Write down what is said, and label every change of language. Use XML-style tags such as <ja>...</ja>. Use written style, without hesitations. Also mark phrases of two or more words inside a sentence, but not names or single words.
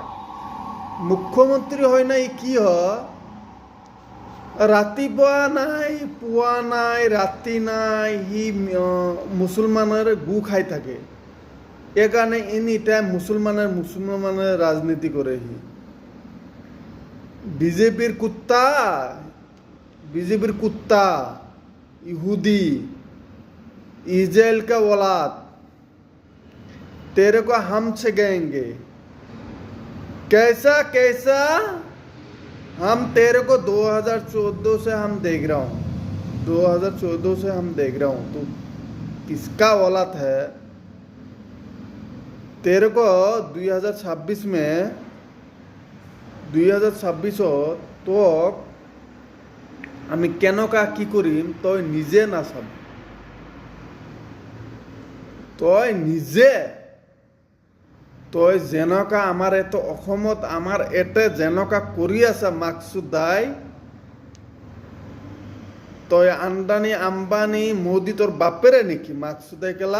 <as>মুখ্যমন্ত্ৰী হয় না কি হয়, ৰাতিপুৱা নাই পুৱা নাই ৰাতি নাই সি মুছলমানৰ গু খাই থাকে। এইকাৰণে</as> <en>any time</en> <as>মুছলমানের ৰাজনীতি কৰে। সি বিজেপির কুত্তা ইহুদি</as> <hi>इजराइल का औलाद, तेरे को हम सिखाएंगे कैसा हम तेरे को 2014 से हम देख रहा हूँ 2014 से हम देख रहा हूँ तू किसका औलाद है। तेरे को 2026 में 2026 तो</hi> <as>আমি কেনেকা কি কৰিম তই নিজে নাচাব। তই যেনেকা আমাৰ অসমত আমাৰ যেনেকা কৰি আছে মাকসুদ দাই, তই আম্বানী মোদী তোর বাপেরে নেকি মাকসুদ দাই কেলা।</as>